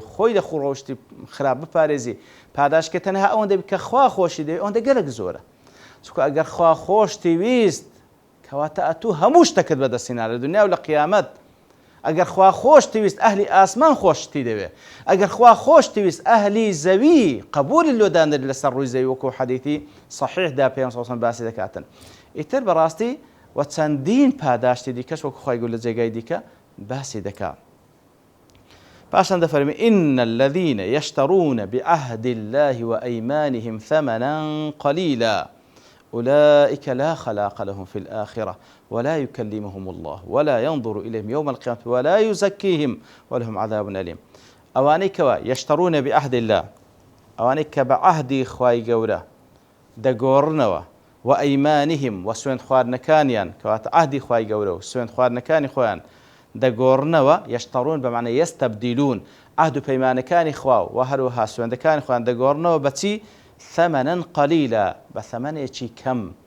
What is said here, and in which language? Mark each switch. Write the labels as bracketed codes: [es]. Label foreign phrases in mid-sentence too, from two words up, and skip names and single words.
[ckb] خۆی لە خۆڕەوشتی خراپ بپارێزی پاداشکە تەنها ئەوەندە کە خوا خۆشی دەوێت ئەوەندە گەلێک زۆرە چونکە ئەگەر خوا خۆشتی ویست کەواتە ئەتوو هەموو شتەکەت بەدەستێنا لە دنیا و لە قیامەت ئەگەر خوا خۆشتی ویست ئەهلی ئاسمان خۆشتی دەوێت ئەگەر خوا خۆشتی ویست ئەهلی زەوی قبولی لۆدانەر لەسەر ڕووی زەوی وەکو حەدیثی صحیحدا پێغەمبەر [ar] صلی الله علیه و سلم [ckb] باسی دەکاتن ئیتر بەڕاستی و چەندین پاداشتی دیکەش وەکو خوای گەورە لە جێگای دیکە باسی دەکات پاشان دەفەرمێ [ar] إن الذين يشترون بعهد الله وأيمانهم ثمنا قليلا أولئك لا خلاق لهم في الآخرة ولا يكلمهم الله ولا ينظر إليهم يوم القيامة ولا يزكيهم ولهم عذاب أليم [ckb] ئەوانەی کەوا [ar] يشترون بعهد الله [ckb] ئەوانەی کە بە عهدی خوای گەورە دەگۆڕنەوە وأيمانهم وسوێن خواردنەکانیان کەواتە عهدی خوای گەورە و سوێن خواردنەکانی خۆیان دەگۆڕنەوە [ar] یشتەڕون بەمعنە یەستەبدیلون [ckb] عهد و پەیمانەکانی خوا و هەروەها سوێندەکانی خۆیان دەگۆڕنەوە بەچی [ar] ثەمەنەن قەلیلە [ckb] بە ثەمەنێکی کەم